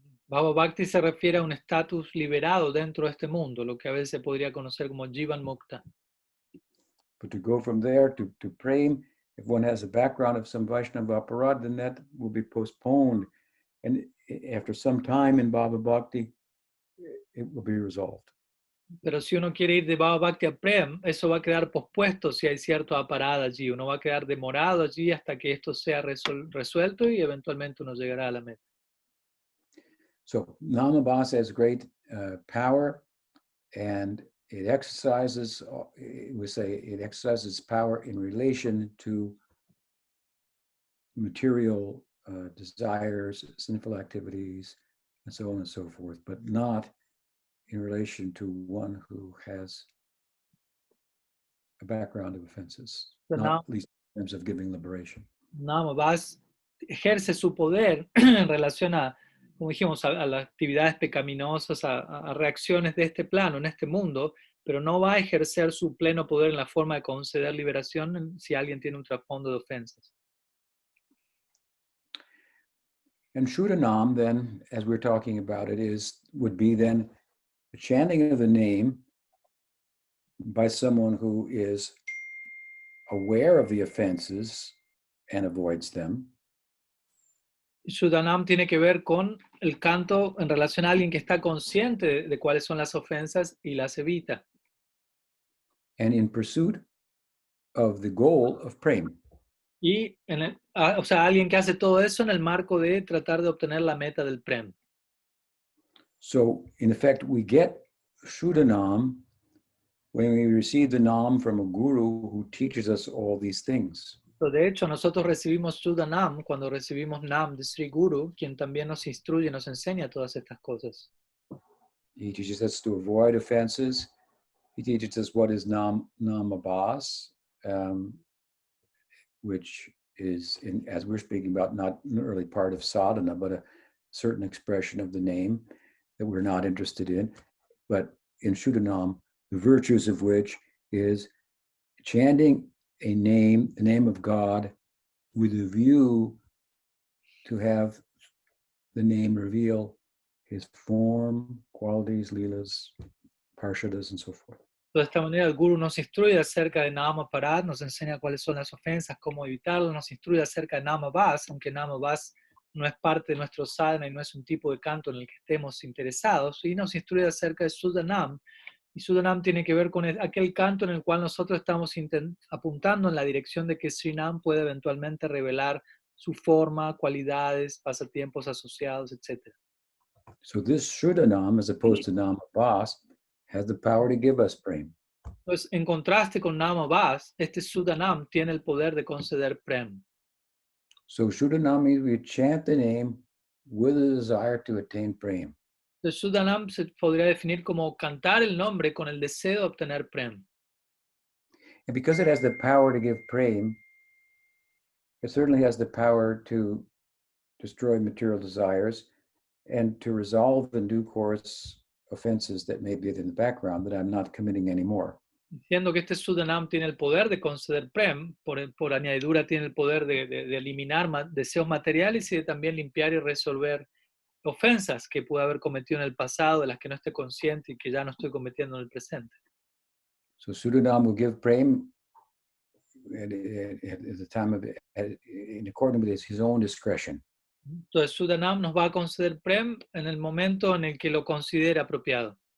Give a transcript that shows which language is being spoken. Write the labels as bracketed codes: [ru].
[es] Bhava Bhakti se refiere a un estatus liberado dentro de este mundo, lo que a veces se podría conocer como Jivan Mukta. [en] But to go from there to prem, if one has a background of some Vaishnava aparad, then that will be postponed. And after some time in Bhava Bhakti, it will be resolved. [es] Pero si uno quiere ir de Bhava Bhakti a Prem, eso va a quedar pospuesto si hay cierto aparada allí. Uno va a quedar demorado allí hasta que esto sea resuelto y eventualmente uno llegará a la meta. [en] So Namabhasa has great power, and it exercises, we say it exercises power in relation to material desires, sinful activities, and so on and so forth, but not in relation to one who has a background of offenses, So not least in terms of giving liberation. [es] Namabhasa ejerce su poder en relación a, como dijimos, a las actividades pecaminosas, a reacciones de este plano, en este mundo, pero no va a ejercer su pleno poder en la forma de conceder liberación si alguien tiene un trasfondo de ofensas. [en] And Suddha-nama, then, as we're talking about it, would be then the chanting of the name by someone who is aware of the offenses and avoids them. [es] Suddha-nama tiene que ver con el canto en relación a alguien que está consciente de cuáles son las ofensas y las evita. [en] And in pursuit of the goal of prema. [es] Y o sea, alguien que hace todo eso en el marco de tratar de obtener la meta del prem. [en] So, in effect, we get Suddha-nama when we receive the nam from a guru who teaches us all these things. [es] De hecho, nosotros recibimos Suddha-nama cuando recibimos Nam de Sri Guru, quien también nos instruye, nos enseña todas estas cosas. [en] He teaches us to avoid offenses. He teaches us what is Namabhasa, which is, as we're speaking about, not an early part of sadhana, but a certain expression of the name that we're not interested in. But in Suddha-nama, the virtues of which is chanting a name, the name of God, with a view to have the name reveal his form, qualities, leelas, parshadas, and so forth. [es] De esta manera el Guru nos instruye acerca de Namaparadha, nos enseña cuáles son las ofensas, cómo evitarlas, nos instruye acerca de Namabhasa, aunque Namabhasa no es parte de nuestro sadhana y no es un tipo de canto en el que estemos interesados, y nos instruye acerca de Suddha-nama, y Suddha-nama tiene que ver con aquel canto en el cual nosotros estamos apuntando en la dirección de que Srinam puede eventualmente revelar su forma, cualidades, pasatiempos asociados, etc. [en] So this Suddha-nama, as opposed to Namabhasa, has the power to give us prem. [es] Entonces, en contraste con Namabhasa, este Suddha-nama tiene el poder de conceder prem. [en] So Suddha-nama means we chant the name with a desire to attain prem. [es] El Suddha-nama se podría definir como cantar el nombre con el deseo de obtener prem. [en] And because it has the power to give prem, it certainly has the power to destroy material desires and to resolve in due course offenses that may be in the background that I'm not committing anymore. [es] Diciendo que este Suddha-nama tiene el poder de conceder prem, por añadidura tiene el poder de eliminar deseos materiales y de también limpiar y resolver ofensas que pude haber cometido en el pasado, de las que no esté consciente y que ya no estoy cometiendo en el presente. [en] So Suddha-nama will give prem at the time of in accordance with his own discretion. [es] Entonces Suddha-nama nos va a conceder prem en el momento en el que lo considere apropiado.